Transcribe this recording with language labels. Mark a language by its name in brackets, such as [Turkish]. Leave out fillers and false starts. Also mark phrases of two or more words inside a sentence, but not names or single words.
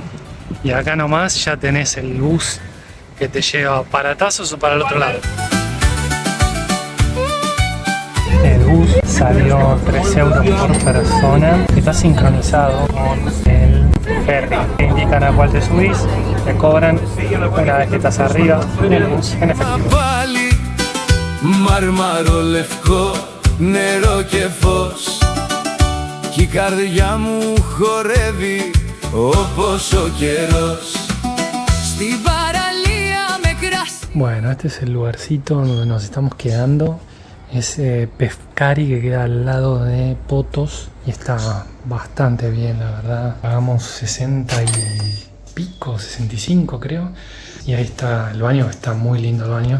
[Spanish] Y acá nomás ya tenés el bus que te lleva para Tazos o para el otro lado. El bus salió 3 euros por persona. Está sincronizado con el ferry. Te indican a cuál te subís, te cobran una vez que estás arriba en el bus en efectivo. [Greek] Μάρμαρο λευκό, νερό και φως κι η καρδιά μου χορεύει όπως ο καιρός. Στην παραλία με κρασί. [Spanish] Bueno, este es el lugarcito donde nos estamos quedando. Es Pescari, que queda al lado de Potos y está bastante bien, la verdad. Pagamos 60 y pico, 65 creo. Y ahí está el baño, está muy lindo el baño.